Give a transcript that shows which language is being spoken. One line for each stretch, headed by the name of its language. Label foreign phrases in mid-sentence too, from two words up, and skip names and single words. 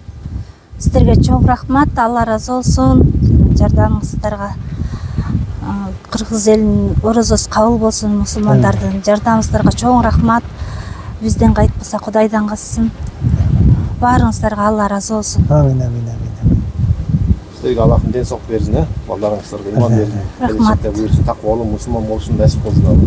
Kyrgyz: Сиздерге чоң рахмат, Алла разы болсун. Жардамыңыздарга кыргыз элинин орозосу кабыл болсун, мусулмандардын жардамыңыздарга чоң рахмат. Бизден кайтпаса Кудайдан калсын. Баарыңыздарга Алла разы болсун. Амин.
Kazakh: Сіздерге Аллахым ден соқ берсін, балдарыңыздарға иман берсін. Рахмат. Келешекте бұйырсын, тақуалы мұсылман болсын, нәсіп болсын.